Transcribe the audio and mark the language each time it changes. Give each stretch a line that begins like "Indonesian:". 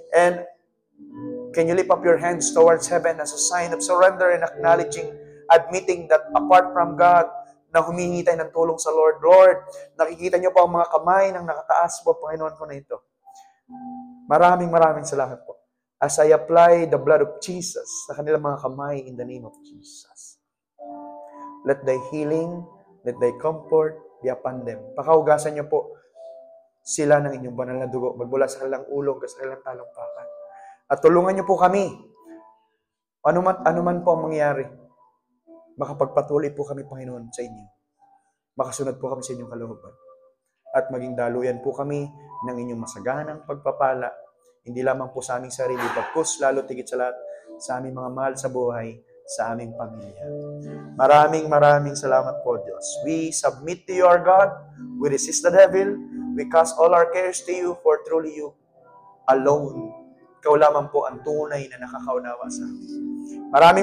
English: And can you lift up your hands towards heaven as a sign of surrender and acknowledging, admitting that apart from God,
Filipino: na humingi tayo ng tulong sa Lord. Lord, nakikita niyo po ang mga kamay ng nakataas po, Panginoon ko na ito. Maraming salamat po.
English: As I apply the blood of Jesus
Filipino: sa kanilang mga kamay
English: in the name of Jesus. Let thy healing, let thy comfort be upon them.
Filipino: Pakahugasan niyo po sila ng inyong banal na dugo, magmula sa kanilang ulong, sa kanilang talampakan. At tulungan niyo po kami, ano man po ang mangyari, makapagpatuloy po kami, Panginoon, sa inyo. Makasunod po kami sa inyong kalooban. At maging daluyan po kami ng inyong masaganang pagpapala, hindi lamang po sa aming sarili, bagkus lalo tigit sa lahat, sa aming mga mahal sa buhay, sa aming pamilya. Maraming salamat po, Diyos.
English: We submit to you, our God. We resist the devil. We cast all our cares to you, for truly you alone.
Filipino: Ikaw lamang po ang tunay na nakakaunawa sa amin.